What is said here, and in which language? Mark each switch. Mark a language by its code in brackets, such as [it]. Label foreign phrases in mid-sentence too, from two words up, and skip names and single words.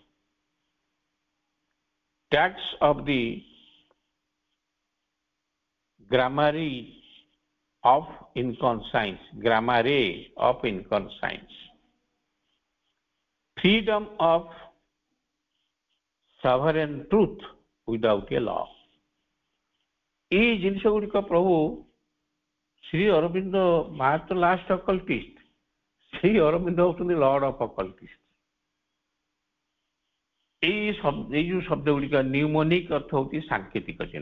[en] Tags of the grammary of inconscience. Grammary of inconscience. Freedom of sovereign truth without a law. [or] এই ଜିନିଷ ଗୁଡ଼ିକ ପ୍ରଭୁ ଶ୍ରୀ ଅରବିନ୍ଦ ମାତ୍ର [en] last occultist, [or] ସେଇ ଅରବିନ୍ଦ ହେଉଛନ୍ତି [en] lord of occultist. [or] ଏଇ ଯୋଉ ଶବ୍ଦ ଗୁଡ଼ିକ ନ୍ୟୁମୋନିକ ଅର୍ଥ ହେଉଛି ସାଙ୍କେତିକ ଚିହ୍ନ।